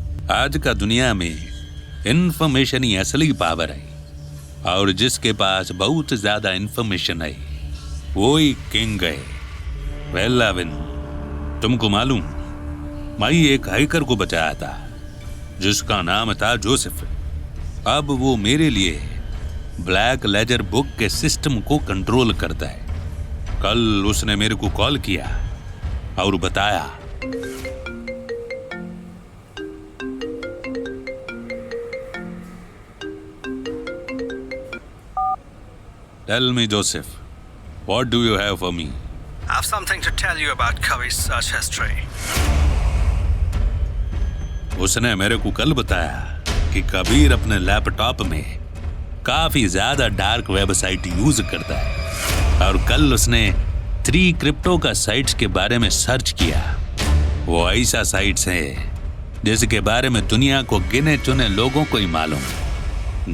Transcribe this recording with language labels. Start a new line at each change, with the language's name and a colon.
Hindi: आज का दुनिया में इंफॉर्मेशन ही असली पावर है और जिसके पास बहुत ज्यादा इंफॉर्मेशन है वो ही किंग है। वेलावन, तुमको मालूम, मैं एक हैकर को बचाया था जिसका नाम था जोसेफ। अब वो मेरे लिए ब्लैक लेजर बुक के सिस्टम को कंट्रोल करता है। कल उसने मेरे को कॉल किया और बताया
English: Tell me, Joseph, what do you have for me? I have something to tell you about Kabir's search history.
Hindi: उसने मेरे को कल बताया कि कबीर अपने लैपटॉप में काफी ज्यादा डार्क वेबसाइट यूज करता है और कल उसने 3 क्रिप्टो का साइट्स के बारे में सर्च किया। वो ऐसा साइट्स है जिसके बारे में दुनिया को गिने चुने लोगों को ही मालूम।